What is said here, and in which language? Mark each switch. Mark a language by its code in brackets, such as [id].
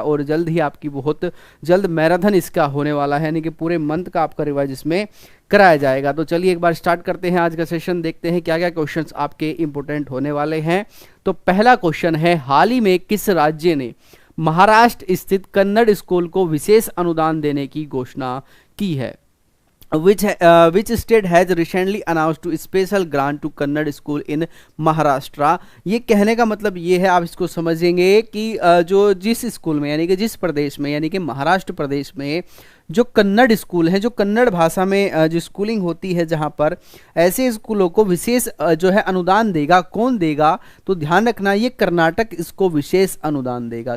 [hi] और जल्द ही आपकी बहुत जल्द मैराथन इसका होने वाला है, यानी कि पूरे मंथ का आपका रिवाइज इसमें कराया जाएगा। तो चलिए एक बार स्टार्ट करते हैं आज का सेशन, देखते हैं क्या क्या क्वेश्चंस आपके इंपॉर्टेंट होने वाले हैं। तो पहला क्वेश्चन है, हाल ही में किस राज्य ने महाराष्ट्र स्थित कन्नड़ स्कूल को विशेष अनुदान देने की घोषणा की है? [en] Which state has recently announced to special grant to Kannada school in Maharashtra? [hi] ये कहने का मतलब ये है, आप इसको समझेंगे कि जो जिस स्कूल में यानी कि जिस प्रदेश में यानी कि महाराष्ट्र प्रदेश में जो कन्नड़ स्कूल है, जो कन्नड़ भाषा में जो स्कूलिंग होती है, जहाँ पर ऐसे स्कूलों को विशेष जो है अनुदान देगा। कौन देगा? तो ध्यान रखना, ये कर्नाटक इसको विशेष अनुदान देगा।